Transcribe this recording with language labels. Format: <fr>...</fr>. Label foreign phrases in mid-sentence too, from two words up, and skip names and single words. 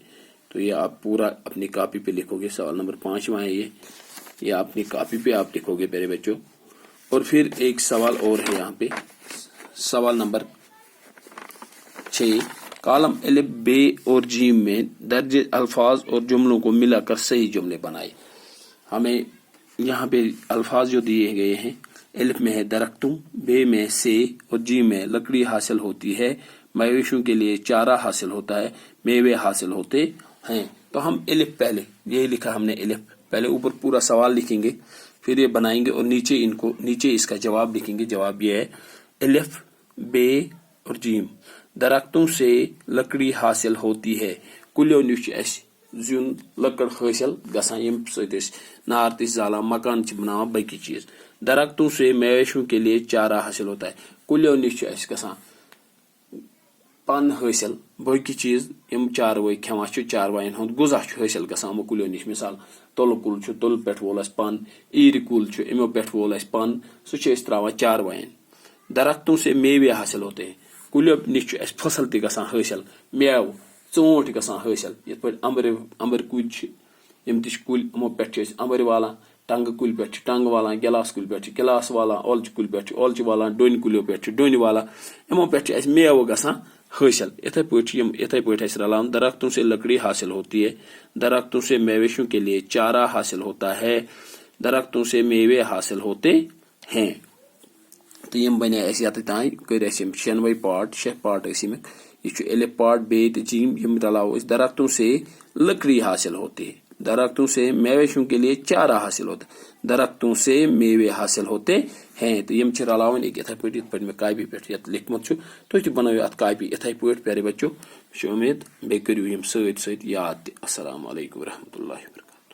<ur>تو یہ آپ پورا اپنی کاپی پہ لکھو گے۔ سوال نمبر 5واں ہے یہ اپنی کاپی پہ آپ لکھو گے پیارے بچوں. اور پھر ایک سوال اور ہے یہاں پہ، سوال نمبر 6. کالم الف بے اور جیم میں درج الفاظ اور جملوں کو ملا کر صحیح جملے بنائے. हमें یہاں پہ الفاظ جو دیے گئے ہیں، الف میں ہے درختوں، بے میں سے اور جی میں لکڑی حاصل ہوتی ہے، مویشیوں کے لیے چارہ حاصل ہوتا ہے، میوے حاصل ہوتے ہیں. تو ہم الف پہلے یہی لکھا ہم نے، الف پہلے اوپر پورا سوال لکھیں گے، پھر یہ بنائیں گے اور نیچے اس کا جواب لکھیں گے. جواب یہ ہے الف بے اور جیم. درختوں سے لکڑی حاصل ہوتی ہے،</ur> <ks>کلیو نش اس زیون لکڑ حاصل گژھان یم سۭتۍ أسۍ نار تہِ زالان، مکان چھ بناوان، باقی چیز.</ks> <ur>درختوں سے مویشیوں کے لیے چارہ حاصل ہوتا ہے،</ur> <ks>کلیو نش اس گژھان پن حاصل، باقی چیز یم چاروٲے کھٮ۪وان چھِ، چاروایَن ہُنٛد غذا چھُ حٲصِل گژھان یِمو کُلیو نِش. مثال تُلہٕ کُل چھُ، تُلہٕ پٮ۪ٹھ وول اَسہِ پن، ایٖرِ کُل چھُ، یِمو پٮ۪ٹھ وول اَسہِ پن، سُہ چھِ أسۍ تراوان چاروایَن.</ks> <ur>درختوں سے میوے حاصل ہوتے ہیں،</ur> <ks>کُلیو نِش چھُ اَسہِ فصل تہِ گژھان حٲصِل، میوٕ ژوٗنٛٹھۍ گژھان حٲصِل. یِتھ پٲٹھۍ اَمبٕرۍ کُلۍ چھِ، یِم تہِ چھِ کُلۍ، یِمو پٮ۪ٹھ چھِ أسۍ اَمبٕرۍ والان، ٹنگہٕ کُلۍ پٮ۪ٹھ چھِ ٹنگہٕ والان، گِلاس کُلۍ پٮ۪ٹھ چھِ گِلاس والان، اولچہِ کُلۍ پٮ۪ٹھ چھِ اولچہِ والان، ڈوٚنۍ کُلیو پٮ۪ٹھ چھِ ڈوٚنۍ والان، یِمو پٮ۪ٹھ چھِ اَسہِ میوٕ گژھان حاصل. اتھے پٲٹھۍ اَسہِ رلاوان.</ks> <ur>درختوں سے لکڑی حاصل ہوتی ہے، درختوں سے مویشیوں کے لیے چارہ حاصل ہوتا ہے، درختوں سے میوے حاصل ہوتے ہیں.</ur> <ks>تو یم بنے اَسہِ یتھ تانۍ کٔرۍ اَسہِ یم 6 پارٹ، 6 پارٹ ٲسۍ یِمٕکۍ. یہ چھُ الف پارٹ بے تہٕ جیم، یم رلاوو أسۍ.</ks> <ur>درختوں سے لکڑی حاصل ہوتی ہے، درختوں سے مویشیوں کے لیے چارہ حاصل ہوتا ہے، درختوں سے میوے حاصل ہوتے ہیں.</ur> <ks>تو یم چھ رلاوان یتھے پٲٹھۍ مےٚ کاپی پٮ۪ٹھ یتھ لیکھمُت چھُ، تُہۍ تہِ بنٲیِو اتھ کاپی یتھے پٲٹھۍ پیارے بچو. مےٚ چھِ امید بیٚیہِ کٔرِو یم سۭتۍ سۭتۍ یاد تہِ.</ks> <ar>السلام علیکم ورحمۃ اللہ وبرکاتہ.</ar>